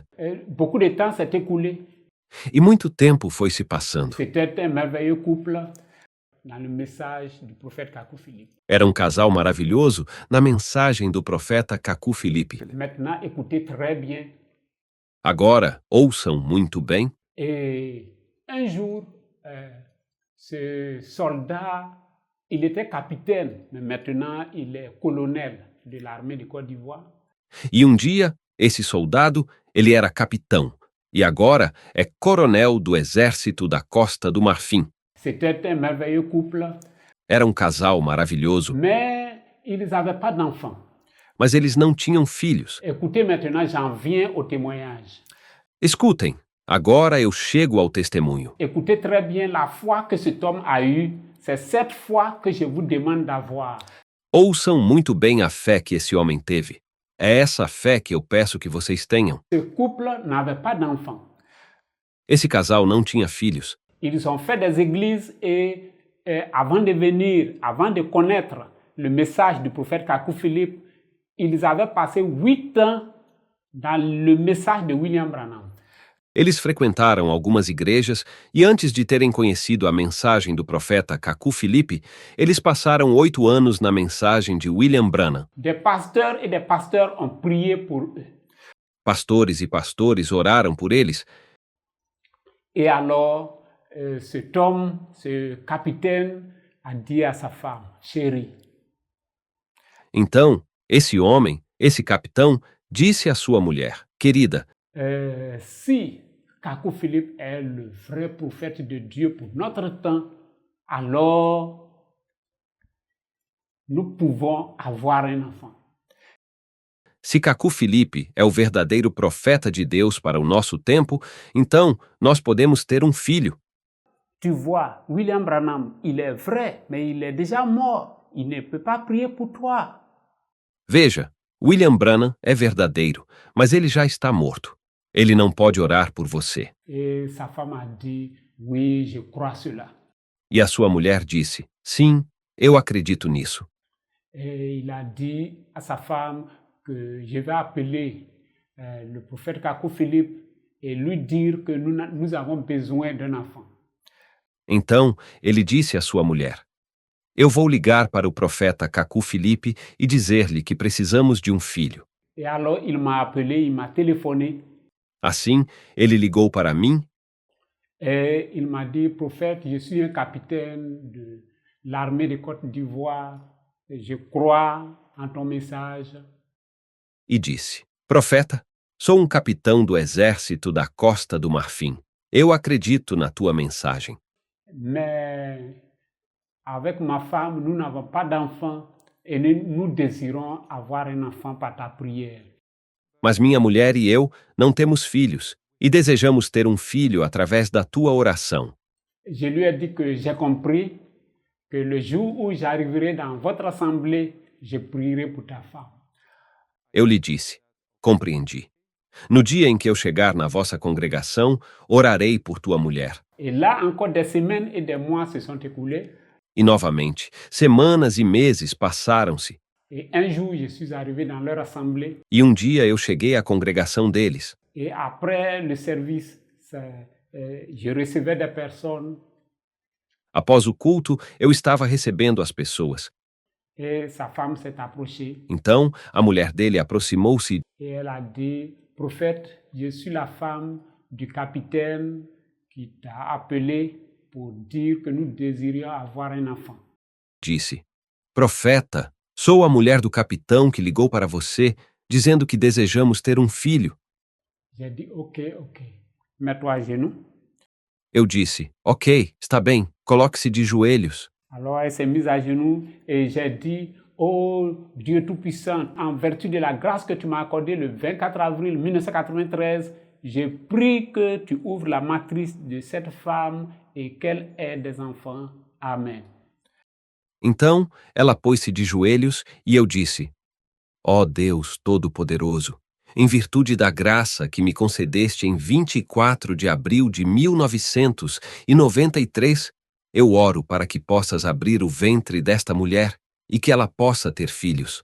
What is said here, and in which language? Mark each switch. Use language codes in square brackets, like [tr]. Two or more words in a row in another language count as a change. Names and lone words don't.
[fr] Et beaucoup de temps s'est écoulé. [pt] E muito tempo foi se passando. [fr] C'était un merveilleux couple dans le message du prophète Kakou Philippe. [pt] Era um casal maravilhoso na mensagem do profeta Kakou Philippe. [fr] Maintenant, écoutez très bien. [pt] Agora, ouçam muito bem. [fr] Et un jour, ce soldat, il était capitaine, mais maintenant il est colonel de l'armée de Côte d'Ivoire. [pt] E um dia, esse soldado, ele era capitão, e agora é coronel do exército da Costa do Marfim. [fr] C'était un merveilleux couple, [pt] Era um casal maravilhoso, [fr] mais ils n'avaient pas d'enfants. [pt] mas eles não tinham filhos. [fr] Écoutez maintenant, j'en viens au témoignage. [pt] Escutem, agora eu chego ao testemunho. [fr] Écoutez très bien la foi que cet homme a eue. C'est cette foi que je vous demande d'avoir. [pt] Ouçam muito bem a fé que esse homem teve. É essa fé que eu peço que vocês tenham. [fr] Ce couple n'avait pas d'enfants. [pt] Esse casal não tinha filhos. [fr] Ils ont fait des églises et avant de venir, avant de connaître le message du prophète Kakou Philippe, ils avaient passé 8 ans dans le message de William Branham. [pt] Eles frequentaram algumas igrejas e antes de terem conhecido a mensagem do profeta Kakou Philippe, eles passaram 8 anos na mensagem de William Branham. [fr] Des pasteurs et des pasteurs ont prié pour eux. [pt] Pastores e pastores oraram por eles. [fr] Et alors, cet homme, ce capitaine, a dit à sa femme, chérie, [pt] Então, esse homem, esse capitão, disse à sua mulher: Querida, [fr] si Kakou Philippe est le vrai prophète de Dieu pour notre temps, alors nous pouvons avoir un enfant. [pt] se Kakou Philippe é o verdadeiro profeta de Deus para o nosso tempo, então nós podemos ter um filho. [fr] Tu vois, William Branham, il est vrai, mais il est déjà mort. Il ne peut pas prier pour toi. [pt] Veja, William Branham é verdadeiro, mas ele já está morto. Ele não pode orar por você. [fr] Et sa femme a dit, oui, je crois cela. [pt] E a sua mulher disse: Sim, eu acredito nisso. [fr] Et il a dit à sa femme que je vais appeler le prophète Kakou Philippe et lui dire que nous avons besoin d'un enfant. [pt] Então, ele disse à sua mulher: Eu vou ligar para o profeta Kakou Philippe e dizer-lhe que precisamos de um filho. [fr] Et alors il m'a appelé, il m'a téléphoné [pt] Assim, ele ligou para mim [fr] et il m'a dit, prophète, je suis un capitaine de l'armée de Côte d'Ivoire Je crois en ton message. [pt] E disse: Profeta, sou um capitão do exército da Costa do Marfim. Eu acredito na tua mensagem. [fr] Mais avec ma femme, nous n'avons pas d'enfant et nous désirons avoir un enfant par ta prière. [pt] Mas minha mulher e eu não temos filhos e desejamos ter um filho através da tua oração. [fr] Je lui ai dit que j'ai compris que le jour où j'arriverai dans votre assemblée, je prierai pour ta femme. [pt] Eu lhe disse: Compreendi. No dia em que eu chegar na vossa congregação, orarei por tua mulher. [fr] Et là, encore des semaines et des mois se sont écoulés. [pt] E novamente, semanas e meses passaram-se. [fr] Et un jour, je suis arrivé dans leur assemblée. [pt] E um dia eu cheguei à congregação deles. [fr] Et après le service, je recevais des personnes. [pt] Após o culto, eu estava recebendo as pessoas. [fr] Et sa femme s'est approchée. [pt] Então, a mulher dele aproximou-se [fr] Et elle a dit, prophète, je suis la femme du capitaine qui t'a appelé pour dire que nous désirions avoir un enfant. [pt] e disse: Profeta, sou a mulher do capitão que ligou para você, dizendo que desejamos ter um filho. [fr] J'ai dit, ok. Mets-toi à genoux. [pt] Eu disse: Ok, está bem, coloque-se de joelhos. [fr] Alors elle s'est mise à genoux et j'ai dit, oh Dieu Tout-Puissant, en vertu de la grâce que tu m'as accordée le 24 avril 1993, je prie que tu ouvres la matrice de cette femme et qu'elle ait des enfants. Amen. [pt] Então, ela pôs-se de joelhos e eu disse: Ó Deus Todo-Poderoso, em virtude da graça que me concedeste em 24 de abril de 1993, eu oro para que possas abrir o ventre desta mulher e que ela possa ter filhos.